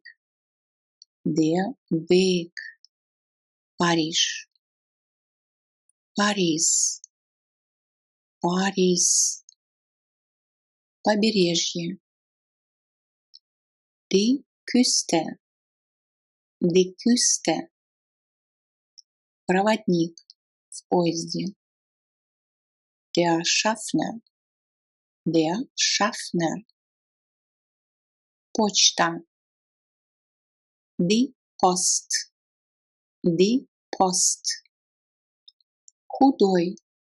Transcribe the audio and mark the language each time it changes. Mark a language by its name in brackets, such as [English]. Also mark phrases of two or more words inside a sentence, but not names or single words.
[German] Der Weg. Париж. Paris. Paris. Побережье. Die Küste. Die Küste. [Russian] Проводник в поезде. [German] Der Schaffner. Der Schaffner. Почта. Die Post. Die Post. Худой.